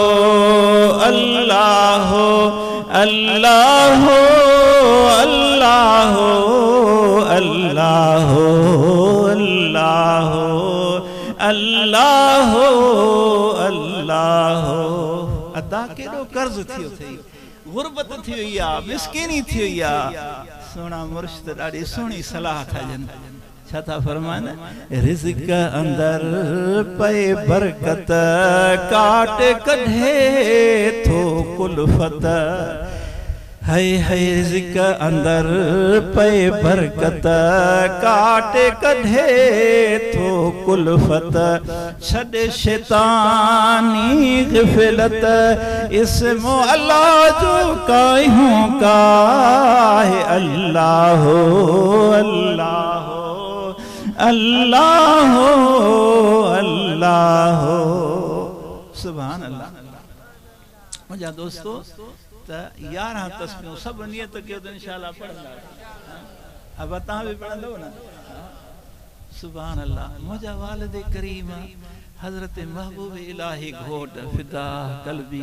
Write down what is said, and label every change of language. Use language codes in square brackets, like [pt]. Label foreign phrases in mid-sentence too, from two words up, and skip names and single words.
[sd] الله الله الله الله الله الله الله ادا ڪيڏو قرض ٿيو اٿئي غربت ٿي وئي آهي مسڪيني ٿي وئي آهي سونا مرشد ڏاڍي سهڻي صلاح ٿا ڏين ڇا ٿا فرمان رزق اندر پئي برڪت ڪاٽ ڪڍي ٿو ڪلفت آهي رزق اندر پئي برڪت ڪاٽ ڪڍي ٿو ڪلفت ڇڏي شيطاني غفلت اسمو الله جو ڪايون ڪا آهي الله الله الله الله [ar] سبحان الله [sd] منهنجا دوستو ت 11 تسبيحون سڀ نيت ڪيو ت انشاءالله پڙهندا اب توهان بہ پڙهندو نه [ar] سبحان الله [sd] منهنجا والد ڪريم حضرت محبوب الاهي گهوٽ فدا قلبي